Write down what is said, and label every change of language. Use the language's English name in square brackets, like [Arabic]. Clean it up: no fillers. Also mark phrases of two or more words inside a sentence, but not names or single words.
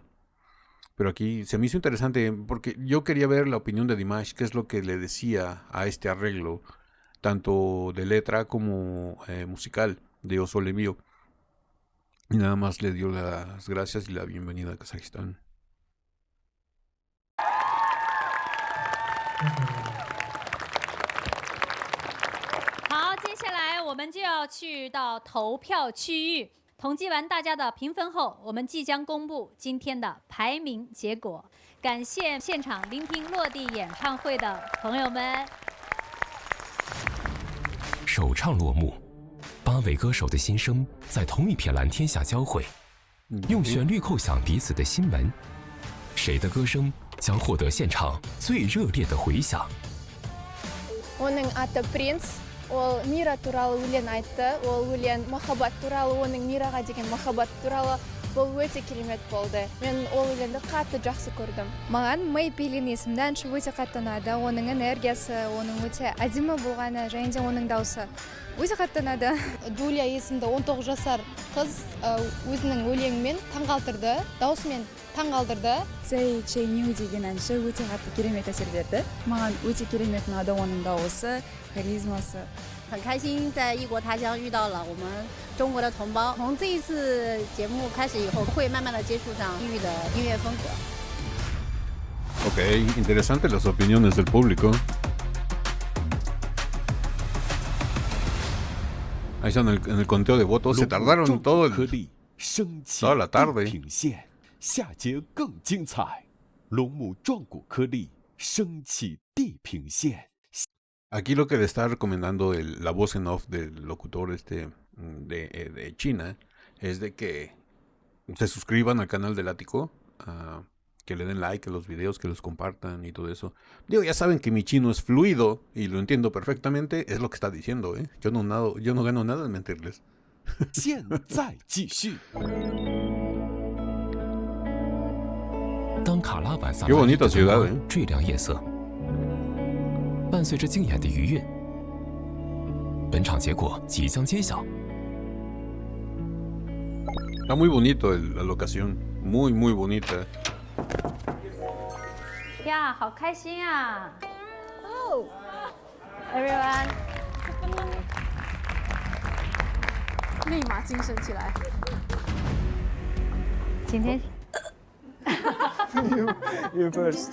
[Spanish] Pero aquí se me hizo interesante porque yo quería ver la opinión de Dimash, qué es lo que le decía a este arreglo, tanto de letra como musical de O Sole Mio. Y nada más le dio las gracias y la bienvenida a Kazajistán. [Chinese] 好，接下来我们就要去到投票区域。统计完大家的评分后，我们即将公布今天的排名结果。感谢现场聆听落地演唱会的朋友们。首唱落幕，8位歌手的心声在同一片蓝天下交汇，用旋律叩响彼此的心门。谁的歌声将获得现场最热烈的回响？ [Kazakh] Оның аты Принц. Ол Мира туралы өлең айтты. Ол өлең махаббат туралы, оның Мираға деген махаббат туралы. Бұл өте керемет болды. Мен ол өлеңді қатты жақсы көрдім. Маған Мэй Пилин есімді әнші өте қатты ұнады. Оның энергиясы, оның өте әдемі болғаны, және де оның дауысы өте қатты ұнады. Джулия есімді 19 жасар қыз өзінің өлеңімен таңғалдырды, даусымен таңғалдырды. Цэй Чэйню деген әнші өте қатты керемет әсер берді. Маған өте керемет ұнады оның дауысы, харизмасы. [Chinese] 很开心在异国他乡遇到了我们中国的同胞。从这一次节目开始以后，会慢慢的接触上异域的音乐风格。 [Spanish] Ok, interesante las opiniones del público. Ahí están en el conteo de votos. Se tardaron toda la tarde. [Chinese] 下节更精彩，龙母壮骨颗粒升起地平线。 [Spanish] Aquí lo que le está recomendando la voz en off del locutor de China es de que se suscriban al canal del Ático, que le den like a los videos, que los compartan y todo eso. Digo, ya saben que mi chino es fluido y lo entiendo perfectamente, es lo que está diciendo, ¿eh? Yo no gano nada en mentirles. [Chinese] 现在继续。当卡拉晚萨 [Spanish] Qué bonita ciudad, [Chinese] 坠亮夜色。伴随着竞演的余韵，本场结果即将揭晓。 [Spanish] Está muy bonito la locación, muy muy bonita. [Chinese] 呀，好开心啊 ！ [English] Oh, everyone， [Chinese] 立马精神起来。今天 [English] You first.